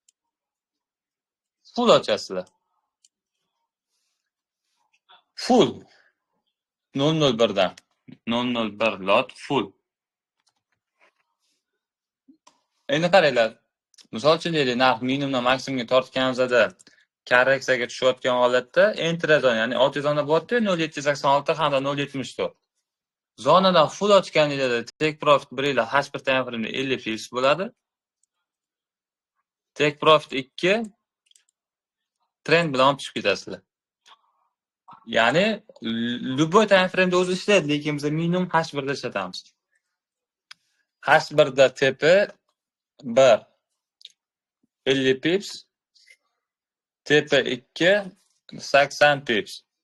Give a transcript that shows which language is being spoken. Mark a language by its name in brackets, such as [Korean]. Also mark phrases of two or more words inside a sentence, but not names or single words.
[Uzbek] Full ochasizlar. Full 001 dan 001 lot full. Endi qaranglar. Misol uchun deylik, narx minimumdan maksimumga tortganimizda korreksiyaga tushayotgan holatda entra zona, ya'ni 6 zona bo'lyapti, 0786 hamda 074. Zonadan full ochganingizda [English] take profit [Uzbek] 1 ila H1 [English] time frame [Uzbek] 50 pips bo'ladi. [English] Take profit [Uzbek] 2 trend bilan olib chiqib ketasizlar. Ya'ni любой [English] time frame [Uzbek] da o'zi ishlaydi, lekin biz minimum H1 da ishlatamiz. H1 da tepa 1 50 pips, tepa 2 80 pips.